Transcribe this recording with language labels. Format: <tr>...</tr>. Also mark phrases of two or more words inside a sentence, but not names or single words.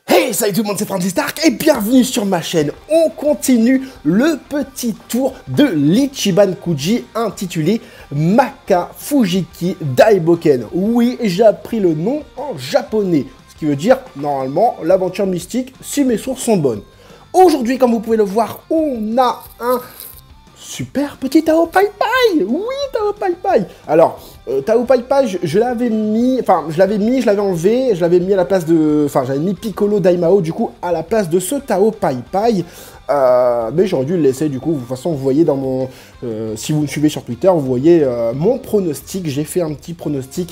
<fr>Hey, salut tout le monde, c'est Francis Stark et bienvenue sur ma chaîne. On continue le petit tour de l'Ichiban Kuji intitulé Maka Fujiki Daiboken. Oui, j'ai appris le nom en japonais, ce qui veut dire, normalement, l'aventure mystique, si mes sources sont bonnes. Aujourd'hui, comme vous pouvez le voir, on a un super petit Tao Pai Pai. Oui, Tao Pai Pai. Alors, Tao Pai Pai, je l'avais mis, je l'avais enlevé, je l'avais mis à la place de, j'avais mis Piccolo Daimao, du coup, à la place de ce Tao Pai Pai. Mais j'aurais dû le laisser, du coup, de toute façon, vous voyez dans mon, si vous me suivez sur Twitter, vous voyez mon pronostic, j'ai fait un petit pronostic.</fr>